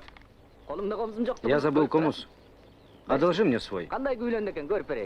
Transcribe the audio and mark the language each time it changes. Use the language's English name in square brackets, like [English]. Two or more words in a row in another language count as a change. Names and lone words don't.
[Kazakh] Қолымда қомсым жоқ. [Russian] я забыл комус. Одолжи мне свой. [Kazakh] Қандай күйленді екен, көріп берейін.